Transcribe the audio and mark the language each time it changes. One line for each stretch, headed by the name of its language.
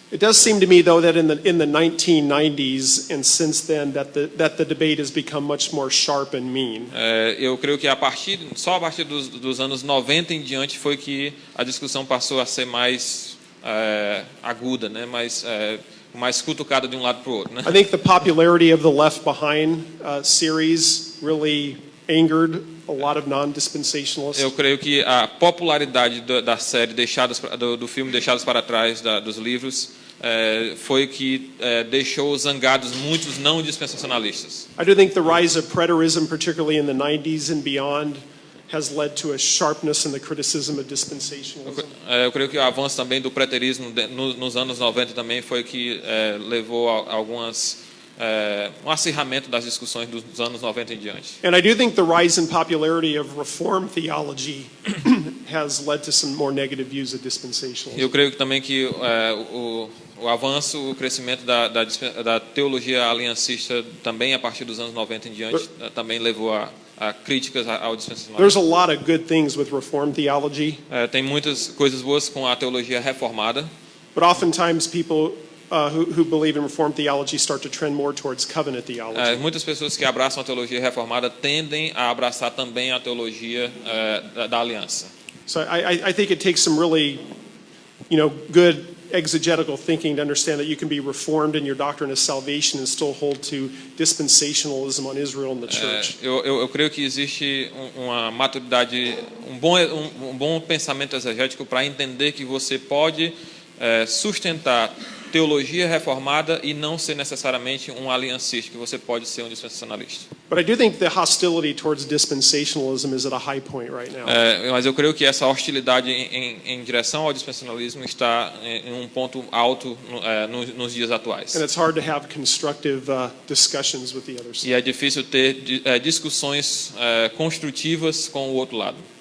English: It does seem to me, though, that in the 1990s and since then, that the debate has become much more sharp and mean.
Portuguese: Eu creio que só a partir dos anos 90 em diante foi que a discussão passou a ser mais aguda, né? mais cutucada de um lado para o outro, né?
English: I think the popularity of the Left Behind series really angered a lot of non-dispensationalists.
Portuguese: Eu creio que a popularidade da série do filme Deixados para Trás, dos livros, foi que deixou zangados muitos não dispensacionalistas.
English: I do think the rise of preterism, particularly in the 90s and beyond, has led to a sharpness in the criticism of dispensationalism.
Portuguese: Eu creio que o avanço também do preterismo nos anos 90 também foi que levou a um acirramento das discussões dos anos 90 em diante.
English: And I do think the rise in popularity of Reformed theology has led to some more negative views of dispensationalism.
Portuguese: Eu creio também que o avanço, o crescimento da teologia aliancista também a partir dos anos 90 em diante também levou a críticas ao dispensacionalismo.
English: There's a lot of good things with Reformed theology.
Portuguese: Tem muitas coisas boas com a teologia reformada.
English: But oftentimes people who believe in Reformed theology start to trend more towards covenant theology.
Portuguese: Muitas pessoas que abraçam a teologia reformada tendem a abraçar também a teologia da aliança.
English: So I think it takes some really, good exegetical thinking to understand that you can be reformed in your doctrine of salvation and still hold to dispensationalism on Israel and the church.
Portuguese: Eu creio que existe uma maturidade, um bom pensamento exegético para entender que você pode sustentar teologia reformada e não ser necessariamente um aliancista, que você pode ser um dispensacionalista.
English: But I do think the hostility towards dispensationalism is at a high point right now.
Portuguese: Mas eu creio que essa hostilidade em direção ao dispensacionalismo está em um ponto alto nos dias atuais.
English: And it's hard to have constructive discussions with the other side.
Portuguese: E é difícil ter discussões construtivas com o outro lado.